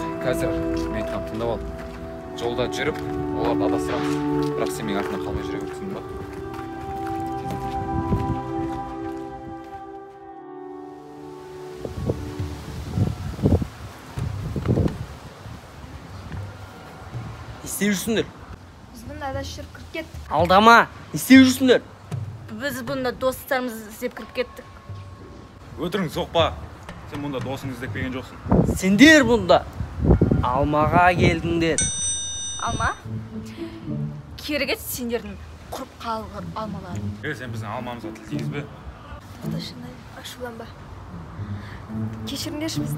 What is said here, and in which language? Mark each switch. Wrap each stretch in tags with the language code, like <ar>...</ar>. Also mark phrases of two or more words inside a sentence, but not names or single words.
<kk>Қазір мен айтқанымды тыңдап ал. Жолда жүріп, оларды адастырамыз. Бірақ сен менің артымнан қалмай жүре бересің ба? Не істеп жүрсіңдер?</kk> <uz>Biz bunda adashib kirib ketdik.</uz> <kk>Алдама, не істеп жүрсіңдер?</kk> <uz>Biz bunda dostlarimizni izlab kirib ketdik.</uz> <kk>Өтірің соқпа. Сен мұнда досыңды іздеп келген жоқсың. Сендер бұнда алмаға келдіңдер. Алма? Керегет сендердің құрып қалғыр алмаларың. Сен біздің алмамызға тіл тигізбе. Шынай, ашуланба. Кешіріңдерші бізді.</kk>